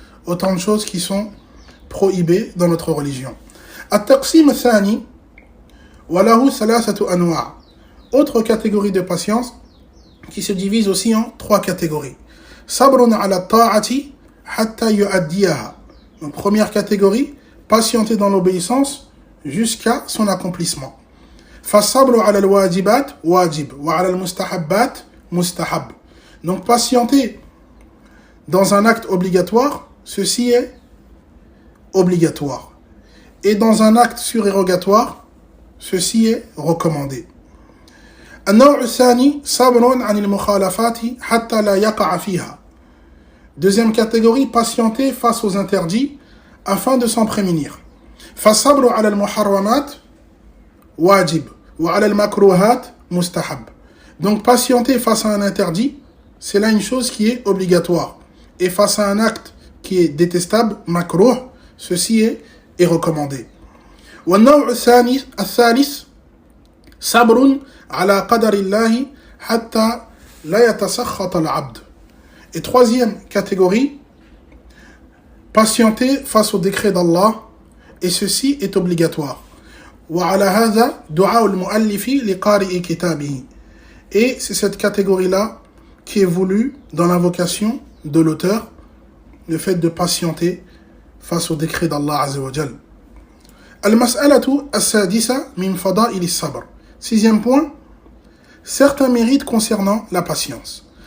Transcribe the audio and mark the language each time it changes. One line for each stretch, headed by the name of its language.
French: Autant de choses qui sont prohibées dans notre religion.
Arabic: التقسيم الثاني وله ثلاثة أنواع.
French: Autre catégorie de patience qui se divise aussi en trois catégories.
Arabic: صبر على الطاعة حتى يؤديها.
French: Donc première catégorie, patienter dans l'obéissance jusqu'à son accomplissement.
Arabic: فالصبر على الواجبات واجب وعلى المستحبات مستحب.
French: Donc patienter dans un acte obligatoire ceci est obligatoire. Et dans un acte surérogatoire, ceci est recommandé.
Arabic: النوع الثاني صبر عن المخالفات حتى لا يقع فيها.
French: Deuxième catégorie, patienter face aux interdits afin de s'en prémunir.
Arabic: فالصبر على المحرمات واجب وعلى المكروهات مستحب.
French: Donc patienter face à un interdit, c'est là une chose qui est obligatoire. Et face à un acte qui est détestable, makruh, ceci est recommandé.
Arabic: والنوع الثالث صبر على قدر الله حتى لا يتسخط العبد.
French: Et troisième catégorie, patienter face au décret d'Allah, et ceci est obligatoire.
Arabic: وعلى هذا دعاء المؤلف لقارئ كتابه.
French: Et c'est cette catégorie-là qui est voulue dans l'invocation de l'auteur, le fait de patienter face au décret d'Allah Azza wa Jal.
Arabic: Al-mas'alatu as-sadisa min fada'il as-sabr.
French: Sixième point, certains mérites concernant la patience.